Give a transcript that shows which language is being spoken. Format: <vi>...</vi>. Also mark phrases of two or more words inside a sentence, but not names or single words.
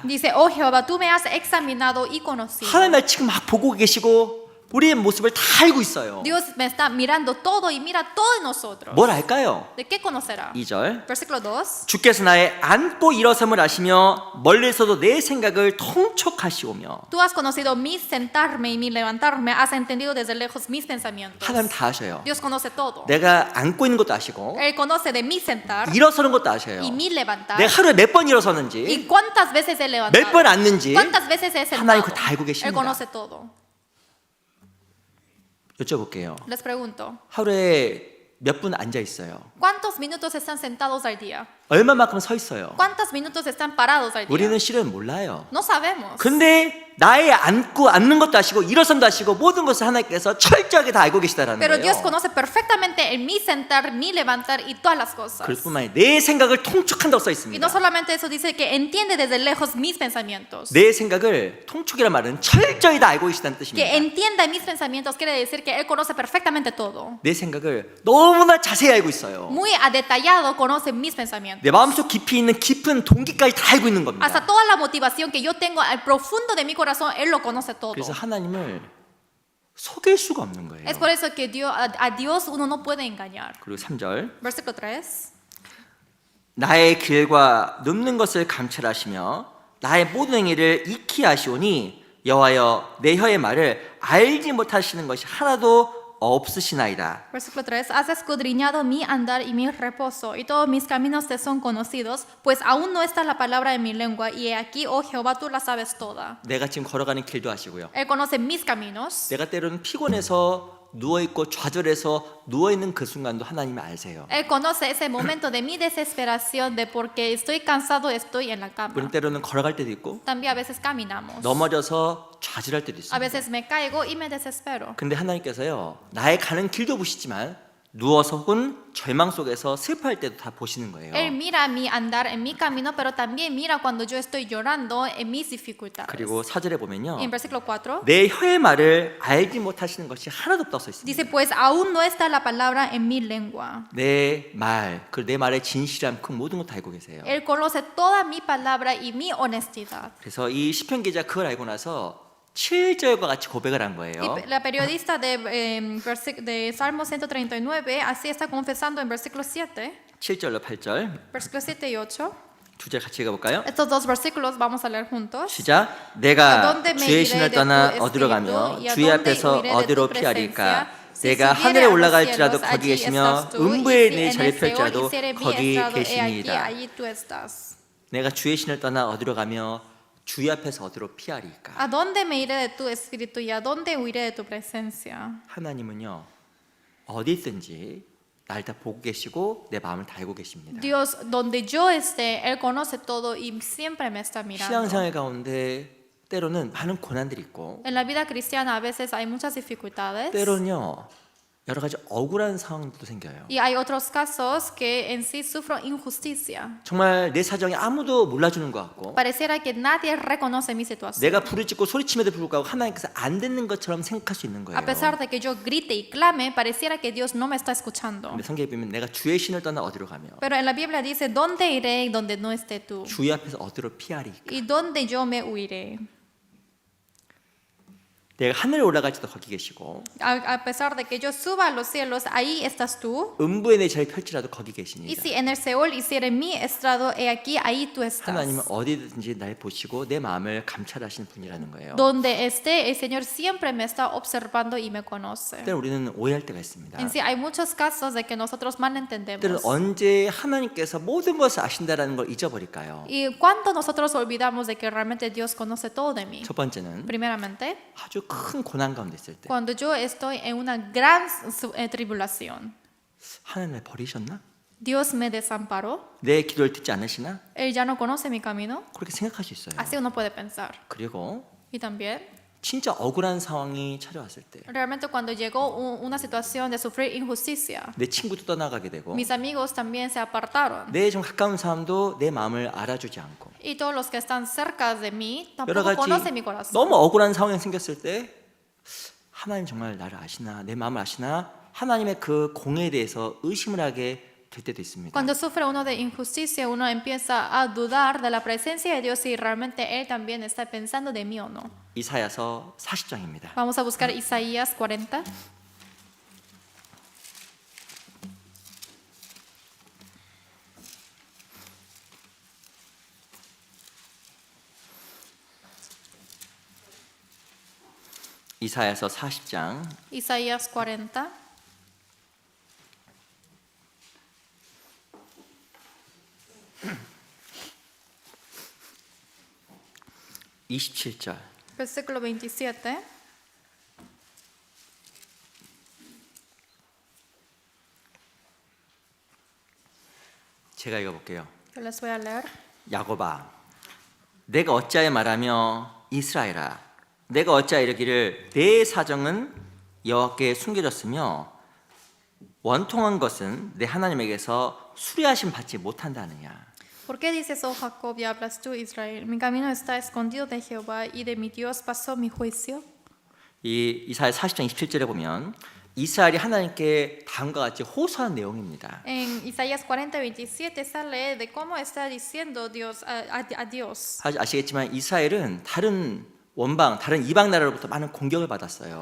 <es>Dice, oh Jehová, tú me has examinado y conocido.</es> <ko>하나님 날 지금 막 보고 계시고 우리의 모습을 다 알고 있어요.</ko> <es>Dios me está mirando todo y mira todo de nosotros.</es> <ko>뭘 알까요?</ko> <es>¿De qué conocerá?</es> <ko>2절</ko> <es>Versículo 2.</es> <ko>주께서 나의 앉고 일어섬을 아시며 멀리서도 내 생각을 통촉하시오며.</ko> <es>Tú has conocido mi sentarme y mi levantarme, has entendido desde lejos mis pensamientos.</es> <ko>하나님 다 아셔요.</ko> <es>Dios conoce todo.</es> <ko>내가 앉고 있는 것도 아시고</ko> <es>Él conoce de mi sentar</es> <ko>일어서는 것도 아셔요.</ko> <es>y mi levantar</es> <ko>내가 하루에 몇 번</ko> <es>y</es> <ko>일어서는지</ko> <es>cuántas veces he levantado,</es> <ko>몇 번 앉는지</ko> <es>cuántas veces he</es> <ko>하나님</ko> <es>sentado.</es> <ko>그거 다 알고</ko> <es>Él</es> <ko>계십니다.</ko> <es>conoce todo.</es> <ko>여쭤볼게요.</ko> <es>Les pregunto,</es> <ko>하루에 몇 분 앉아 있어요?</ko> <es>¿cuántos minutos están sentados al día?</es> <ko>얼마만큼 서 있어요?</ko> <es>¿Cuántos minutos están parados al día?</es> <ko>우리는 실은 몰라요.</ko> <es>No sabemos.</es> <ko>근데 나의 앉는 것도 아시고 일어선도 아시고 모든 것을 하나님께서 철저하게 다 알고 계시다라는</ko> <es>Pero Dios</es> <ko>거예요.</ko> <es>conoce perfectamente el mi sentar, mi levantar y todas las cosas.</es> <ko>그뿐만 아니라 내 생각을 통촉한다고 써</ko> <es>Y</es> <ko>있습니다.</ko> <es>no solamente eso, dice que entiende desde lejos mis pensamientos.</es> <ko>내 생각을 통촉이란 말은 철저히 다 알고 계시다는</ko> <es>Que</es> <ko>뜻입니다.</ko> <es>entienda mis pensamientos quiere decir que Él conoce perfectamente todo.</es> <ko>내 생각을 너무나 자세히 알고 있어요.</ko> <es>Muy a detallado conoce mis pensamientos.</es> <ko>내 마음속 깊이 있는 깊은 동기까지 다 알고 있는 겁니다.</ko> <es>Hasta toda la motivación que yo tengo al profundo de mi corazón, Él lo conoce todo.</es> <ko>그래서 하나님을 속일 수가 없는 거예요.</ko> <es>Es por eso que a Dios uno no puede engañar.</es> <ko>그리고 3절</ko> <es>Versículo 3.</es> <ko>나의 길과 눕는 것을 감찰하시며 나의 모든 행위를 익히 아시오니 여호와여 내 혀의 말을 알지 못하시는 것이 하나도 없으시나이다.</ko> <es>Versículo 3. Has escudriñado mi andar y mi reposo, y todos mis caminos te son conocidos, pues aún no está la palabra en mi lengua, y he aquí, oh Jehová, tú la sabes toda.</es> <ko>내가 지금 걸어가는 길도 아시고요.</ko> <es>Él conoce mis caminos.</es> <ko>내가 때로는 피곤해서 누워있고 좌절해서 누워있는 그 순간도 하나님이 아세요.</ko> <es>Él conoce ese momento de mi desesperación, de porque estoy cansado, estoy en la</es> <ko>우리는</ko> <es>cama.</es> <ko>때로는 걸어갈 때도 있고</ko> <es>También a veces caminamos.</es> <ko>넘어져서 좌절할 때도</ko> <es>A</es> <ko>있습니다.</ko> <es>veces me caigo y me desespero.</es> <ko>근데 하나님께서요, 나의 가는 길도 보시지만 누워서 혹은 절망 속에서 슬퍼할 때도 다 보시는 거예요.</ko> <es>Él mira mi andar en mi camino, pero también mira cuando yo estoy llorando en mis dificultades.</es> <ko>그리고 4절에 보면요,</ko> <es>Y en versículo 4</es> <ko>내 혀의 말을 알지 못하시는 것이 하나도 없다고 써 있습니다.</ko> <es>dice, pues aún no está la palabra en mi lengua.</es> <ko>내 말, 그 내 말의 진실함, 그 모든 것 다 알고 계세요.</ko> <es>Él conoce toda mi palabra y mi honestidad.</es> <ko>그래서 이 시편 기자 그걸 알고 나서 7절과 같이 고백을 한 거예요.</ko> <es>Y la periodista de Salmo 139 así está confesando en versículo 7,</es> <ko>7절로 8절</ko> <es>versículos 7 y 8.</es> <ko>두 절 같이 읽어볼까요?</ko> <es>Estos dos versículos vamos a leer juntos.</es> <ko>시작.</ko> <es>¿A</es> <ko>내가</ko> <es>dónde me</es> <ko>주의</ko> <es>iré</es> <ko>신을</ko> <es>de</es> <ko>떠나</ko> <es>tu</es> <ko>어디로</ko> <es>espíritu?</es> <ko>가며</ko> <es>¿Y a</es> <ko>주의</ko> <es>dónde</es> <ko>앞에서</ko> <es>huiré de tu</es> <ko>어디로</ko> <es>presencia?</es> <ko>피하리까?</ko> <es>Si</es> <ko>내가</ko> <es>subiere</es> <ko>하늘에</ko> <es>a los</es> <ko>올라갈지라도</ko> <es>cielos,</es> <ko>거기</ko> <es>allí</es> <ko>계시며</ko> <es>estás tú, y</es> <ko>음부에</ko> <es>si</es> <ko>내</ko> <es>en</es> <ko>자리</ko> <es>el Seol</es> <ko>펼지라도</ko> <es>hiciere mi</es> <ko>거기</ko> <es>estrado, he aquí,</es> <ko>계시니이다.</ko> <es>allí tú estás.</es> <ko>내가 주의 신을 떠나 어디로 가며 주의 앞에서 어디로 피하리까?</ko> <es>¿A dónde me iré de tu espíritu y a dónde huiré de tu presencia?</es> <ko>하나님은요, 어디 있든지 날 다 보고 계시고 내 마음을 다 알고 계십니다.</ko> <es>Dios, donde yo esté, Él conoce todo y siempre me está mirando.</es> <ko>신앙생활 가운데 때로는 많은 고난들이 있고</ko> <es>En la vida cristiana a veces hay muchas dificultades</es> <ko>때로는요, 여러 가지 억울한 상황도 생겨요.</ko> <es>y hay otros casos que en sí sufro injusticia.</es> <ko>정말 내 사정이 아무도 몰라주는 것 같고</ko> <es>Pareciera que nadie reconoce mi situación.</es> <ko>내가 부르짖고 소리침에도 불구하고 하나님께서 안 듣는 것처럼 생각할 수 있는 거예요.</ko> <es>A pesar de que yo grite y clame, pareciera que Dios no me está escuchando.</es> <ko>근데 성경에 보면 내가 주의 신을 떠나 어디로 가며</ko> <es>Pero en la Biblia dice, ¿dónde iré donde no esté tú?</es> <ko>주의 앞에서 어디로 피하리.</ko> <es>¿Y dónde yo me huiré?</es> <ko>내가 하늘에 올라갈지도 거기 계시고</ko> <es>A pesar de que yo suba a los cielos, ahí estás tú.</es> <ko>음부에 내 자리 펼치라도 거기</ko> <es>Y</es> <ko>계시니이다.</ko> <es>si en el Seol hiciere mi estrado, he aquí, ahí tú estás.</es> <ko>하나님은 어디든지 날 보시고 내 마음을 감찰하시는 분이라는 거예요.</ko> <es>Donde esté, el Señor siempre me está observando y me conoce.</es> <ko>때로 우리는 오해할 때가 있습니다.</ko> <es>En sí, hay muchos casos de que nosotros</es> <ko>때로는</ko> <es>malentendemos.</es> <ko>언제 하나님께서 모든 것을 아신다라는 걸 잊어버릴까요?</ko> <es>¿Y cuánto nosotros olvidamos de que realmente Dios conoce todo de mí?</es> <ko>첫 번째는</ko> <es>Primeramente,</es> <ko>아주 큰 고난 가운데 있을 때</ko> <es>cuando yo estoy en una gran tribulación.</es> <ko>하나님 날 버리셨나?</ko> <es>Dios me desamparó.</es> <ko>내 기도를 듣지 않으시나?</ko> <es>Él ya no conoce mi camino.</es> <ko>그렇게 생각할 수 있어요.</ko> <es>Así uno puede pensar.</es> <ko>그리고</ko> <es>Y también,</es> <ko>진짜 억울한 상황이 찾아왔을 때 내</ko> <es>realmente cuando llegó una situación de sufrir injusticia,</es> <ko>친구도 떠나가게 되고</ko> <es>mis amigos también se apartaron.</es> <ko>내 좀 가까운 사람도 내 마음을 알아주지 않고</ko> <es>Y todos los que están cerca de mí</es> <ko>여러</ko> <es>tampoco</es> <ko>가지</ko> <es>conocen mi corazón.</es> <ko>너무 억울한 상황이 생겼을 때 하나님 정말 나를 아시나 내 마음을 아시나 하나님의 그 공에 대해서 의심을 하게 될 때도 있습니다.</ko> <es>Cuando sufre uno de injusticia, uno empieza a dudar de la presencia de Dios si realmente Él también está pensando de mí o no.</es> <ko>이사야서 40장입니다.</ko> <es>Vamos a buscar Isaías 40.</es> <ko>이사야서 40장</ko> <es>Isaías 40,</es> <ko>27절</ko> <es>versículo 27.</es> <ko>제가 읽어볼게요.</ko> <es>Yo les voy a leer.</es> <ko>야곱아, 내가 어찌하여 말하며 이스라엘아, 내가 어찌하여 이르기를 내 사정은 여호와께 숨겨졌으며 원통한 것은 내 하나님에게서 수리하심 받지 못한다느냐.</ko> <es>¿Por qué dices, oh Jacob, y hablas tú, Israel? Mi camino está escondido de Jehová y de mi Dios pasó mi juicio.</es> <ko>이 이사야 40장 27절에 보면 이스라엘이 하나님께 다음과 같이 호소한 내용입니다.</ko> <es>En Isaías 40, 27 sale de cómo está diciendo Dios a Dios.</es> <ko>아시겠지만 이스라엘은 다른 원방, 다른 이방 나라로부터 많은 공격을 받았어요.</ko>